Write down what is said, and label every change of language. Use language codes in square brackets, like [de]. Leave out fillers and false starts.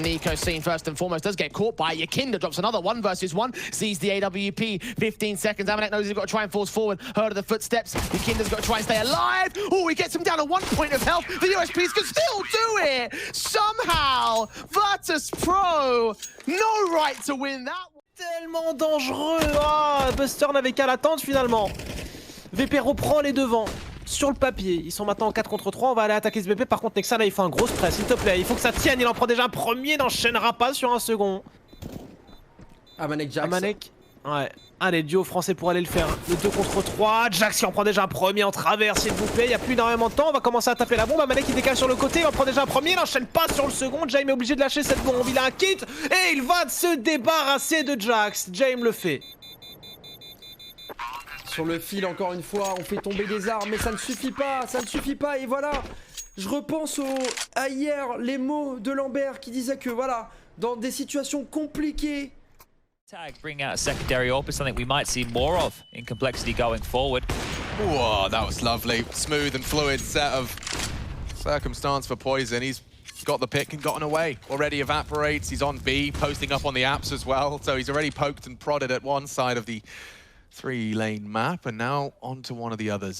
[en] Nico seen first and foremost, does get caught by Yakinda, drops another 1 versus 1, sees the AWP, 15 seconds. Amanek knows he's got to try and force forward, heard of the footsteps. Yakinda's got to try and stay alive. Oh, he gets him down to 1 point of health. The USPs can still do it. Somehow, Virtus.pro, no right to win that one. [fr] Tellement dangereux. Ah, Buster n'avait qu'à l'attendre finalement. VP reprend les devants. Sur le papier, ils sont maintenant en 4 contre 3, on va aller attaquer ce BP. Par contre, Nexa là il fait un gros stress, s'il te plaît, il faut que ça tienne, il en prend déjà un premier, n'enchaînera pas sur un second. Amanek Jax. Amanek, ouais, allez, duo français pour aller le faire. Le 2 contre 3, Jax il en prend déjà un premier en travers s'il vous plaît, il n'y a plus énormément de temps, on va commencer à taper la bombe. Amanek il décale sur le côté, il en prend déjà un premier, il n'enchaîne pas sur le second. Jaime est obligé de lâcher cette bombe, il a un kit et il va se débarrasser de Jax. Jaime le fait. Sur le fil, encore une fois, on fait tomber des armes, mais ça ne suffit pas, et voilà. Je repense à hier, les mots de Lambert qui disait que voilà, dans des situations compliquées. [en] Tag bring out a secondary AWP is something we might see more of in Complexity going forward. Whoa, that was lovely. Smooth and fluid set of circumstance for Poison. He's got the pick and gotten away. Already evaporates. He's on B, posting up on the apps as well. So he's already poked and prodded at one side of the 3-lane map, and now onto one of the others.